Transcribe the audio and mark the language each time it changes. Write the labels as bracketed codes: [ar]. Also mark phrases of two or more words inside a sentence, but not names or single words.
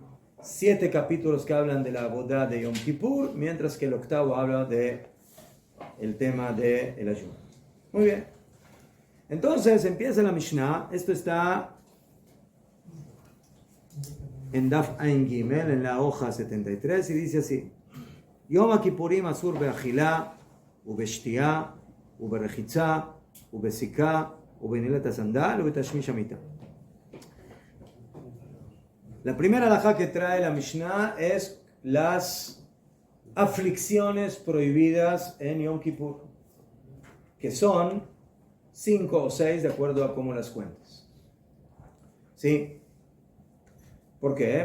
[es] 7 capítulos que hablan de la boda de Yom Kippur, mientras que el 8º habla de el tema del ayuno. Muy bien. Entonces empieza la Mishnah. Esto está en [he] דף עין גימל, [es] en la hoja 73, y dice así: [he] יום הכיפורים אסור באכילה ובשתייה, וברחיצה, ובסיכה, ובנעילת הסנדל, ובתשמיש המיטה. [es] La primera halajá que trae la Mishnah es las aflicciones prohibidas en Yom Kippur, que son 5 o 6 de acuerdo a cómo las cuentas. ¿Sí? ¿Por qué?